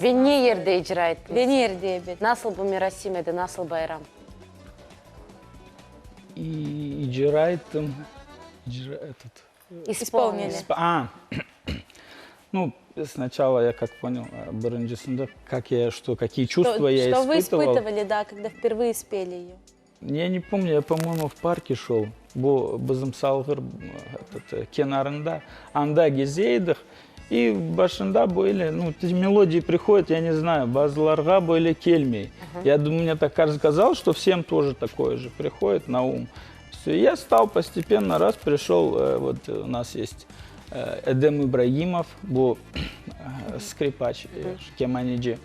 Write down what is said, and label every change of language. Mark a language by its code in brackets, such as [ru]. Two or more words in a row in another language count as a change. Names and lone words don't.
[crh] Ve ne yerde icra ettiniz? Ve ne yerde evet. Nasıl bu merasim edi, nasıl bayram? Icra ettim. [ru] Исполнили. Ну, сначала я как понял, биринчисинде, какие чувства я испытывал. Что вы испытывали, да, когда впервые спели ее? Я не помню, я, по-моему, в парке шел. [crh] Бу bizim salgır kenarında anda gezeydik. [ru] И башында были, ну, эти мелодии приходят, я не знаю, базларга были кельмей. Я думаю, мне так казалось, что всем тоже такое же приходит на ум. Все, я стал постепенно, раз пришел, вот у нас есть Эдем Ибрагимов, был скрипач, кеманиджи.